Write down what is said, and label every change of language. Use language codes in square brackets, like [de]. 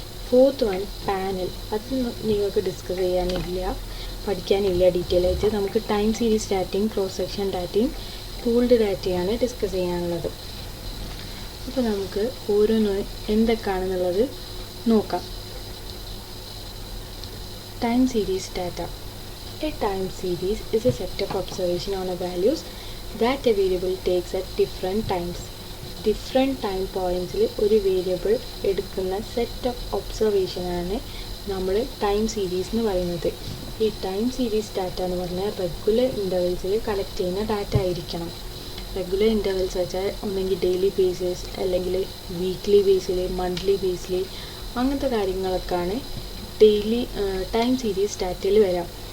[ml] 4th one panel. അത് നിങ്ങൾക്ക് discuss ചെയ്യാനില്ല, പഠിക്കാനില്ല ഡീറ്റെയിൽ ആയിട്ട്. നമുക്ക് ടൈം സീരീസ് ഡാറ്റയും ക്രോസ് സെക്ഷൻ ഡാറ്റയും പൂൾഡ് ഡാറ്റയാണ് ഡിസ്കസ് ചെയ്യാനുള്ളത്. അപ്പോൾ നമുക്ക് ഓരോന്നും എന്തൊക്കെയാണെന്നുള്ളത് നോക്കാം. [en] Time series data. A time series is a set of observation on a values that a variable takes at different times. Different time points [ml] ഒരു വേരിയബിൾ എടുക്കുന്ന സെറ്റ് ഓഫ് ഒബ്സർവേഷൻ ആണ് നമ്മൾ ടൈം സീരീസ് എന്ന് പറയുന്നത്. ഈ ടൈം സീരീസ് ഡാറ്റ എന്ന് പറഞ്ഞാൽ regular ഇൻ്റർവെൽസിൽ collect ചെയ്യുന്ന ഡാറ്റ ആയിരിക്കണം. റെഗുലർ ഇൻ്റർവെൽസ് വെച്ചാൽ ഒന്നെങ്കിൽ ഡെയിലി ബേസിസ് അല്ലെങ്കിൽ വീക്ക്ലി ബേസിൽ, മന്ത്ലി ബേസിൽ അങ്ങനത്തെ കാര്യങ്ങളൊക്കെയാണ് ഡെയിലി ടൈം സീരീസ് ഡാറ്റയിൽ വരാം.